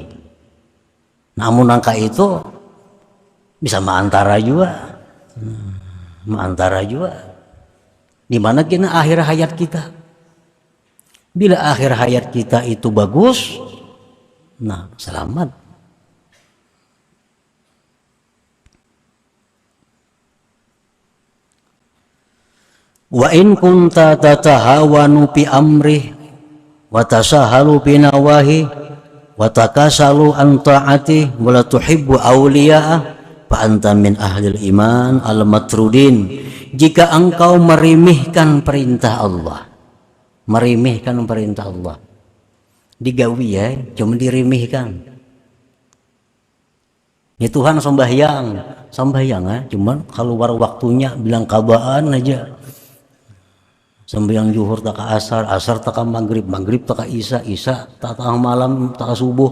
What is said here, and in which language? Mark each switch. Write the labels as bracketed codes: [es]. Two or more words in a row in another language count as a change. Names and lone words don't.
[id] Namun angka itu bisa mengantara juga, mengantara juga. Di mana kena akhir hayat kita? Bila akhir hayat kita itu bagus, nah selamat. [ar] وإن كنت تتهاون في أمره وتساهل في نواهي وتكاسل عن طاعة ولا تحب أولياءه فأنت من أهل الإيمان المطرودين. [id] Jika engkau meremehkan perintah Allah, meremehkan perintah Allah, [bjn] digawi ya, cuma diremehkan. Ya Tuhan sembahyang cuman keluar waktunya bilang kabaan aja. [id] Sembahyang zuhur tak ke asar, asar tak ke maghrib, maghrib tak ke isya, isya tak ke malam, tak ke subuh.